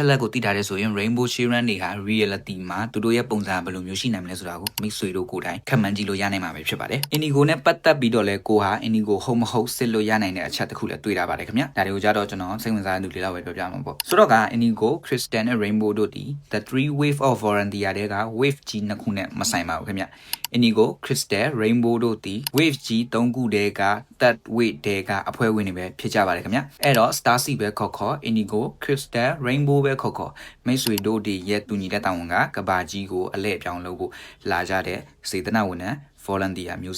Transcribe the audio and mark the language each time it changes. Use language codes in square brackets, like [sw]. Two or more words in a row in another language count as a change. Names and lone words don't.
[my] လက်ကိုသိထားတဲ့ဆိုရင် Rainbow Children တွေဟာ reality မှာသူတို့ရဲ့ပုံစံဘယ်လိုမျိုးရှိနိုင်မလဲဆိုတာကိုမိတ်ဆွေတို့ကိုယ်တိုင်ခက်မှန်းကြည့်လို့ရနိုင်မှာပဲဖြစ်ပါတယ် Inigo နဲ့ပတ်သက်ပြီးတော့လဲ ကိုဟာ Inigo ဟုတ်မဟုတ်စစ်လို့ရနိုင်တဲ့အချက်တစ်ခုလည်းတွေ့တာပါတယ်ခင်ဗျဒါတွေကိုကြတော့ကျွန်တော်စိတ်ဝင်စားတဲ့သူတွေလောက်ပဲပြောပြမှာပေါ့ဆိုတော့က Inigo Crystal နဲ့ Rainbow တို့ဒီ [en] the three wave of Vorantia [my] တွေက wave ကြီးနှစ်ခုနဲ့မဆိုင်ပါဘူးခင်ဗျ Inigo Crystal Rainbow တို့ဒီ wave ကြီး၃ခုတည်းက third wave တည်းကအဖွဲ့ဝင်တွေပဲဖြစ်ကြပါတယ်ခင်ဗျအဲ့တော့ Star Seed ပဲခေါ် Inigo Crystal Rainbow ပဲခေါ်မိတ်ဆွေတို့ဒီရဲ့တူညီတဲ့တာဝန်ကကဘာကြီးကိုအလဲ့ပြောင်းလုပ်ဖို့လာကြတဲ့စေတနာဝန်ထမ်း volunteer မျိုး